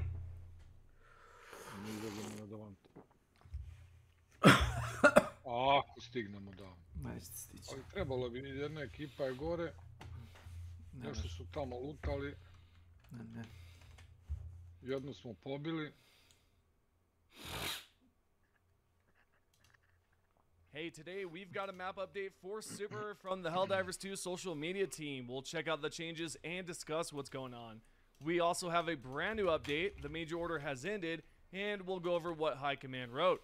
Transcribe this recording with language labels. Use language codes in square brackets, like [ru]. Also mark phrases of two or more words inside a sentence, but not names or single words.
[hr] Mi idemo na Davant. Ako stignemo, da. Nećete stići. Ali trebalo bi, jedna ekipa je gore. Nešto su tamo lutali. Ne. Jednu smo pobili. [en] Hey, today we've got a map update for Super from the Helldivers 2 social media team. We'll check out the changes and discuss what's going on. We also have a brand new update. The major order has ended, and we'll go over what High Command wrote.